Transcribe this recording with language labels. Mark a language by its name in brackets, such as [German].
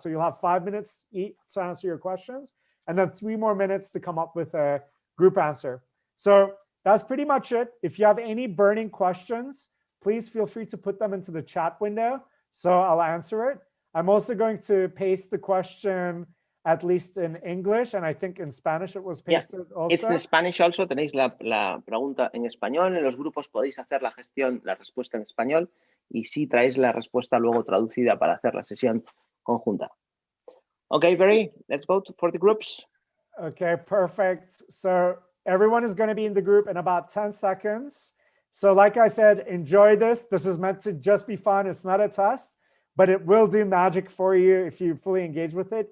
[English] So you'll have 5 minutes each to answer your questions, and then 3 more minutes to come up with a group answer. So that's pretty much it. If you have any burning questions, please feel free to put them into the chat window, so I'll answer it. I'm also going to paste the question at least in English, and I think in Spanish it was pasted also. It's in Spanish also. [Spanish] Tenéis la pregunta en español. En los grupos podéis hacer la respuesta en español, y sí traéis la respuesta luego traducida para hacer la sesión conjunta. [English] Okay, Beri, let's vote for the groups. Okay, perfect. So everyone is going to be in the group in about 10 seconds. So like I said, enjoy this. This is meant to just be fun. It's not a test, but it will do magic for you if you fully engage with it.